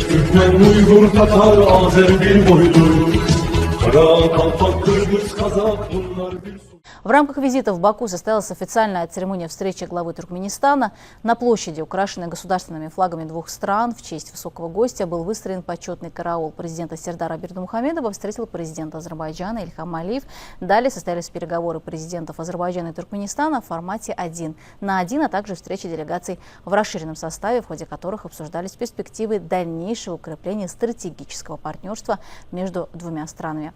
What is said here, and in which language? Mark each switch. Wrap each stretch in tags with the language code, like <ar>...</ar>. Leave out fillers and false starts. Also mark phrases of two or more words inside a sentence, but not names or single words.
<tr>Türkmen, Uygur, Tatar, Azer bir boydur. Kara, Kalpak, Kırgız, Kazak bunlar bir...</tr> <ru>В рамках визита в Баку состоялась официальная церемония встречи главы Туркменистана. На площади, украшенной государственными флагами двух стран, в честь высокого гостя был выстроен почетный караул. Президента Сердара Бердымухамедова встретил президент Азербайджана Ильхам Алиев. Далее состоялись переговоры президентов Азербайджана и Туркменистана в формате 1 на 1, а также встречи делегаций в расширенном составе, в ходе которых обсуждались перспективы дальнейшего укрепления стратегического партнерства между двумя странами.</ru>